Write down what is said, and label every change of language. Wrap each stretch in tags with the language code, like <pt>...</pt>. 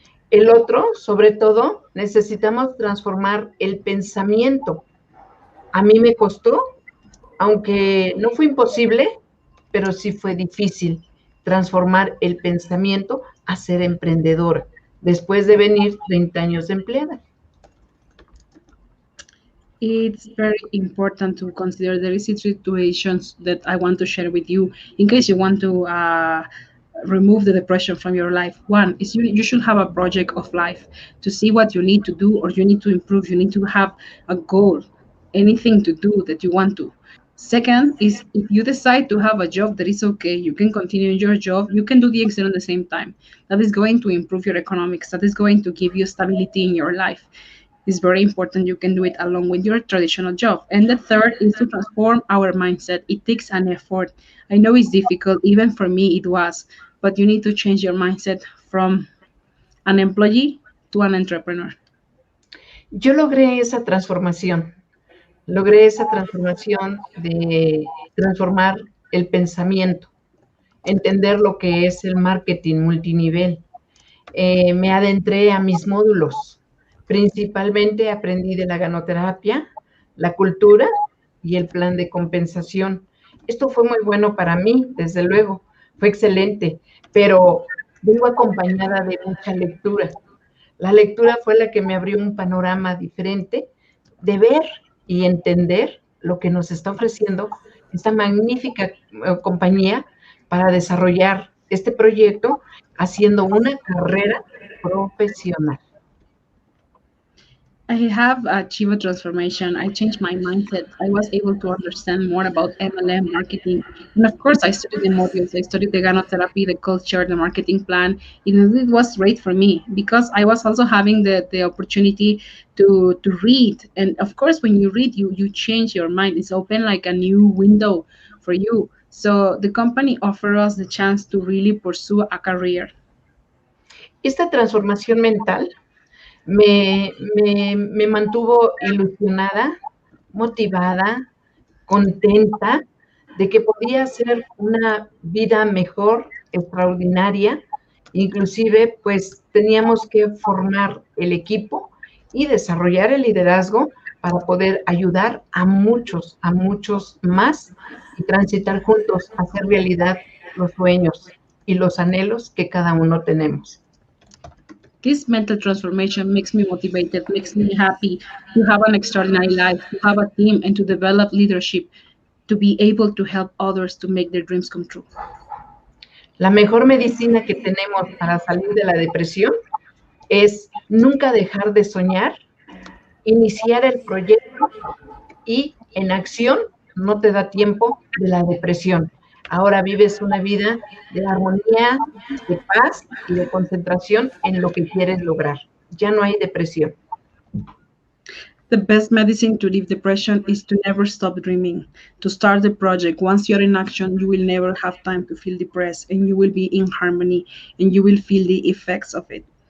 <es>El otro, sobre todo, necesitamos transformar el pensamiento. A mí me costó, aunque no fue imposible, pero sí fue difícil transformar el pensamiento a ser emprendedora, después de venir 30 años de empleada.</es> <en>It's very important to consider there is situations that I want to share with you in case you want to remove the depression from your life. One is you should have a project of life to see what you need to do or you need to improve. You need to have a goal, anything to do that you want to. Second is if you decide to have a job that is okay, you can continue your job, you can do the exam at the same time. That is going to improve your economics. That is going to give you stability in your life. It's very important you can do it along with your traditional job. And the third is to transform our mindset. It takes an effort. I know it's difficult, even for me it was, but you need to change your mindset from an employee to an entrepreneur.</en> <es>Yo logré esa transformación de transformar el pensamiento, entender lo que es el marketing multinivel. Me adentré a mis módulos. Principalmente aprendí de la ganoterapia, la cultura y el plan de compensación. Esto fue muy bueno para mí, desde luego, fue excelente, pero vengo acompañada de mucha lectura. La lectura fue la que me abrió un panorama diferente de ver y entender lo que nos está ofreciendo esta magnífica compañía para desarrollar este proyecto haciendo una carrera profesional.</es> <en>I have achieved a transformation. I changed my mindset. I was able to understand more about MLM marketing. And of course, I studied the modules. I studied the Gano therapy, the culture, the marketing plan. It was great for me because I was also having the opportunity to read. And of course, when you read, you change your mind. It's open like a new window for you. So the company offered us the chance to really pursue a career.</en> <es>Esta transformación mental me mantuvo ilusionada, motivada, contenta de que podía hacer una vida mejor, extraordinaria. Inclusive, pues teníamos que formar el equipo y desarrollar el liderazgo para poder ayudar a muchos más y transitar juntos, hacer realidad los sueños y los anhelos que cada uno tenemos.</es> <en>This mental transformation makes me motivated, makes me happy to have an extraordinary life, to have a team, and to develop leadership, to be able to help others to make their dreams come true.</en> <es>La mejor medicina que tenemos para salir de la depresión es nunca dejar de soñar, iniciar el proyecto y en acción no te da tiempo de la depresión. Ahora vives una vida de armonía, de paz y de concentración en lo que quieres lograr. Ya no hay depresión.</es> <en>The best medicine to leave depression is to never stop dreaming, to start the project. Once you're in action, you will never have time to feel depressed and you will be in harmony and you will feel the effects of it.</en>